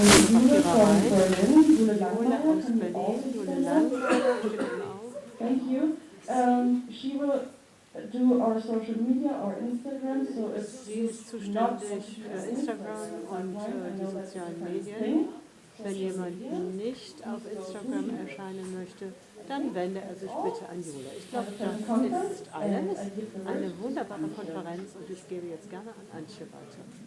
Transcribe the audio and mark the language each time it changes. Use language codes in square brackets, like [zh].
[de] Jule aus Berlin, Jule Lang, steht oben auf. [en] Thank you. She will do our social media, our Instagram, so it's [de] Sie ist zuständig für Instagram und die sozialen Medien. Wenn jemand nicht auf Instagram erscheinen möchte, dann wende er sich bitte an Jule. Ich glaube, das ist alles. Eine wunderbare Konferenz und ich gebe jetzt gerne an Antje weiter.